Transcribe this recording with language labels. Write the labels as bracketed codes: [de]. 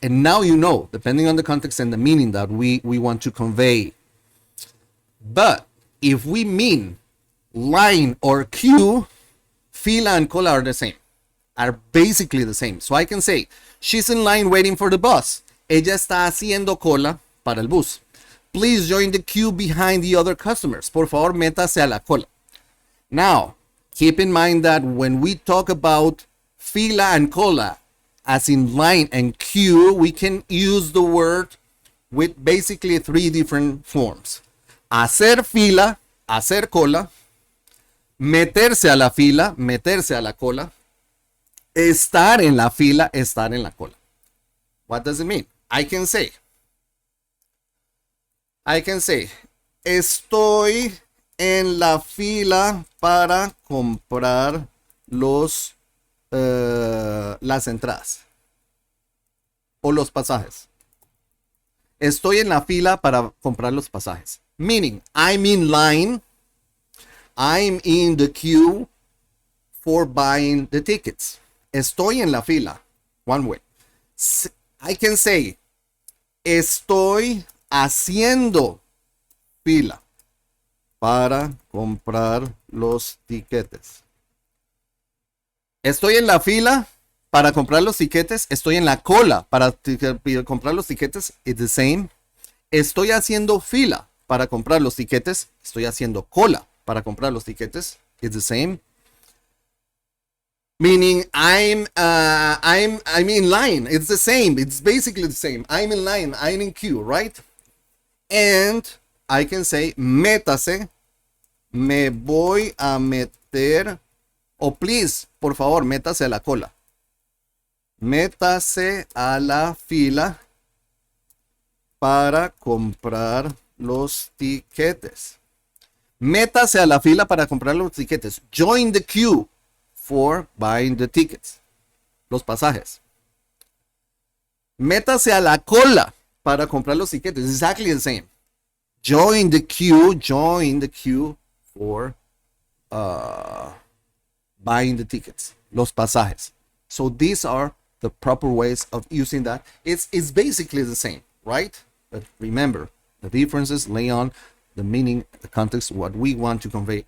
[en] And now you know, depending on the context and the meaning that we want to convey. But if we mean line or queue, FILA and COLA are the same, are basically the same. So I can say, she's in line waiting for the bus. [es] Ella está haciendo cola para el bus. [en] Please join the queue behind the other customers. [es] Por favor, métase a la cola. [en] Now, keep in mind that when we talk about FILA and COLA, as in line and queue, we can use the word with basically three different forms. [es] Hacer fila, hacer cola. Meterse a la fila, meterse a la cola. Estar en la fila, estar en la cola. [en] What does it mean? I can say, [es] estoy en la fila para comprar las entradas o los pasajes. Estoy en la fila para comprar los pasajes. [en] Meaning, I'm in line. I'm in the queue for buying the tickets. [es] Estoy en la fila. [en] One way. I can say, [es] estoy haciendo fila para comprar los tiquetes. Estoy en la fila para comprar los tiquetes. Estoy en la cola para comprar los tiquetes. [en] It's the same. [es] Estoy haciendo fila para comprar los tiquetes. Estoy haciendo cola para comprar los tiquetes. [en] It's the same. Meaning I'm in line. It's the same. It's basically the same. I'm in line. I'm in queue, right? And I can say [es] métase. Me voy a meter. O please, por favor, métase a la cola. Métase a la fila para comprar los tiquetes. Métase a la fila para comprar los tiquetes. [en] Join the queue for buying the tickets. [es] Los pasajes. Métase a la cola para comprar los tiquetes. [en] Exactly the same. Join the queue for buying the tickets. [es] Los pasajes. [en] So these are the proper ways of using that. It's basically the same, right? But remember, the differences lay on the meaning, the context, what we want to convey.